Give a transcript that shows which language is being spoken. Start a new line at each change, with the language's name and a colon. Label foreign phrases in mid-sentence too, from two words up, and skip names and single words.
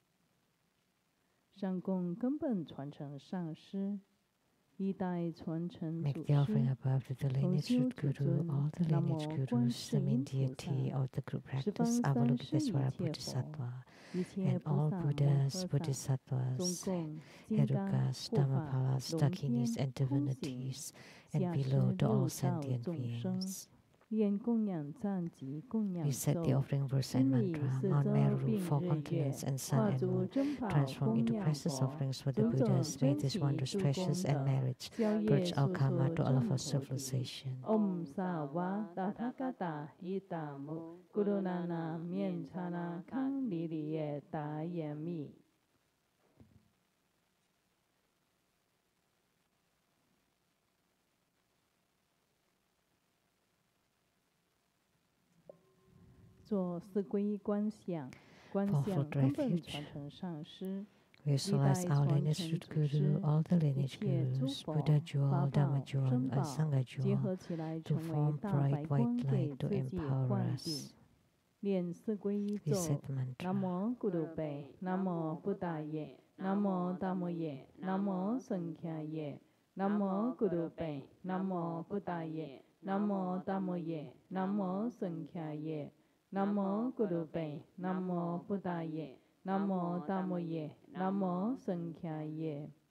English: Make the offering above to the lineage root guru, all the lineage gurus, the main deity of the group practice, Avalokitesvara Bodhisattva, and all Buddhas, Bodhisattvas, Herukas, Dhammapalas, Dakinis, and divinities, and below to all sentient beings. We set the offering verse and mantra, Mount Meru, four continents, and sun and moon, transform into precious offerings for the Buddhas. May this wondrous treasures and merits purge our karma to all of our civilization.
Sanskrit: Om Sawa Tathagata Itamu Gurunana Mienchana Kang Liliye Da Yemi.
Chinese: 做四皈依观想，观想根本传承上师。
English: Visualize our lineage root guru, all the lineage gurus, Buddha jewel, Dharma jewel, and Sangha jewel, to form bright white light to empower us. We said the mantra.
Sanskrit: Namo Guru Be, Namo Buddha Ye, Namo Dhammo Ye, Namo Sankhya Ye, Namo Guru Be, Namo Buddha Ye, Namo Dhammo Ye, Namo Sankhya Ye, Namo Guru Be, Namo Buddha Ye. Namo Dhammo Ye, Namo Sankhya Ye.